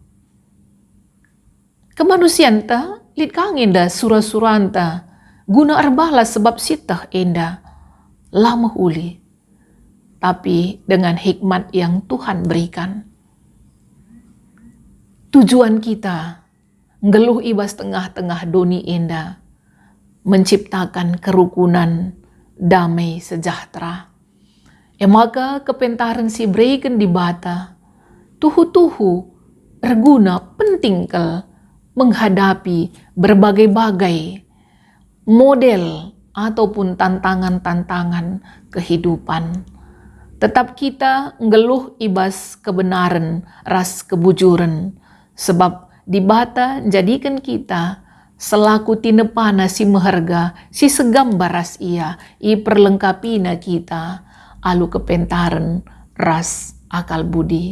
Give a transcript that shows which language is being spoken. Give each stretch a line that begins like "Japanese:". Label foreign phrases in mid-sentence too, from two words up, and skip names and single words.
Batak Karo: Kemanusiaan ta lit kang enda surah-suranta guna erbalas sebab sitah enda lama uli,
Indonesian: tapi dengan hikmat yang Tuhan berikan.
Batak Karo: Tujuan kita ngeluh ibas tengah-tengah doni enda
Indonesian: menciptakan kerukunan, damai, sejahtera.
Batak Karo: Maka kepentaran si breken di bata tuhu-tuhu
Indonesian: berguna penting menghadapi berbagai-bagai model ataupun tantangan-tantangan kehidupan.
Batak Karo: Tetap kita ngeluh ibas kebenaran, ras kebujuran, sebab di bata jadikan kita selaku tinepana si meharga, si segambaras ia, i perlengkapina kita, alu kepentaran, ras, akal budi.